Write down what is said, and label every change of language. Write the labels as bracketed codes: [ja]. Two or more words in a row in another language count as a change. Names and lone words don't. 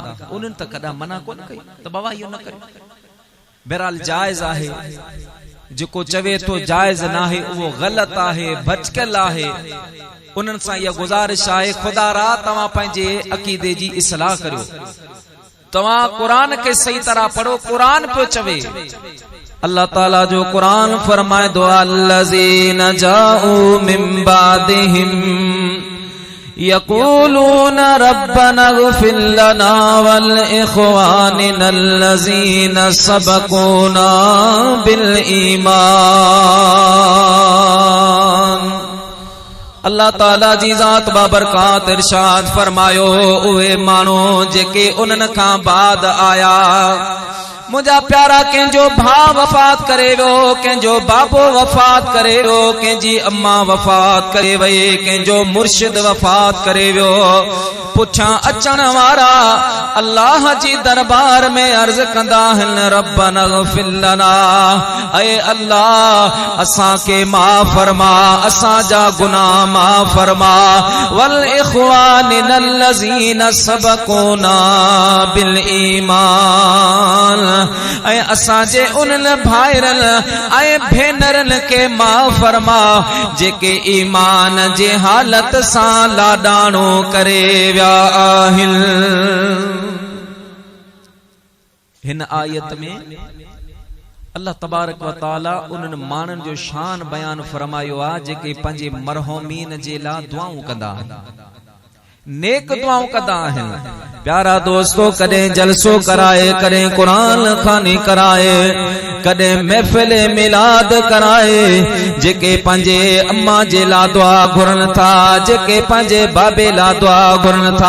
[sd] उन्हनि त कॾहिं मना कोन कई त बाबा इहो न कयो। बहरहाल जायज़ आहे, जेको चवे तो जायज़ नाहे उहो ग़लत आहे, भटकल आहे। उन्हनि सां इहा गुज़ारिश आहे, खुदा रा तव्हां पंहिंजे अक़ीदे जी इस्लाह करियो, तव्हां कुरान के सही तरह पढ़ो। कुरान पियो चवे, अल्लाह ताला जो कुरान फरमाए दो, [ar] الذين جاءوا من بعدهم يقولون ربنا اغفر لنا ولإخواننا الذين سبقونا بالإيمان. [sd] अल्लाह ताला जी ज़ात बाबरकात इरशाद फरमायो, उहे माण्हू जेके उन्हनि खां बाद आया। मुझा प्यारा कंहिंजो भाउ वफ़ात करे वियो, कंहिंजो बाबो वफ़ात करे वियो, कंहिंजी अम्मा वफ़ात करे वई, कंहिंजो मुर्शिद वफ़ात करे वियो। पुठियां अचण वारा अल्लाह जी दरबार में अर्ज़ कंदा आहिनि, [ar] ربنا اغفر [sd] लना, ऐ अल्लाह असां के माफ़ फरमा, असां जा गुनाह माफ़ फरमा, [ar] ولإخواننا الذين سبقونا بالإيمان, [sd] ऐं असां जे उन्हनि भाइरनि ऐं भेनरनि के माफ़ फरमा जेके ईमान जे हालत सां लाडाणो करे विया आहिनि। हिन आयत में अल्लाह [ar] تبارك وتعالى [sd] उन्हनि माण्हुनि जो शान बयान फरमायो आहे जेके पंहिंजे मरहूमीन जे लाइ दुआऊं कंदा आहिनि, नेक दुआऊं कंदा आहिनि। प्यारा दोस्तों, कदें जलसो कराए, कदें कुरान खानी कराए, कदें महफिल मिलाद कराए, जेके पंहिंजे अम्मा जे ला दुआ घुरन था, जेके पंहिंजे बाबे ला दुआ घुरन था।